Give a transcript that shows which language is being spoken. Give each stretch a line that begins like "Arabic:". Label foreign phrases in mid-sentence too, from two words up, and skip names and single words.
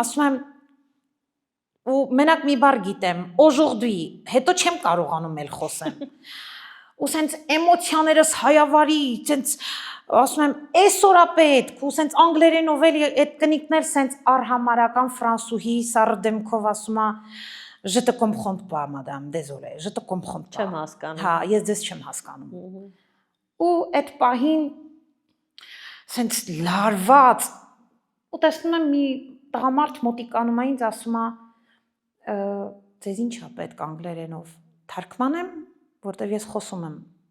Armenian: ասում եմ ու մենակ մի բառ գիտեմ, aujourd'hui, հետո չեմ կարողանում էլ խոսեմ։ Ու սենց էմոցիաներս հայավարի, սենց ասում եմ, այսօր է պետք, ու սենց անգլերենով էլ այդ կնիկներ սենց արհամարական ֆրանսուհի սարդեմքով ասում է
French: je te comprends pas madame, désolé, je te comprends pas։
Armenian: Չեմ հասկանում։ Հա, ես ձեզ չեմ հասկանում։ Ու այդ պահին սենց լարված ու տեսնում եմ մի տղամարդ մոտիկանում է ինձ ասում է ձեզ ինչ է պետք անգլերենով թարգմանեմ, որտեվ ես խոսում եմ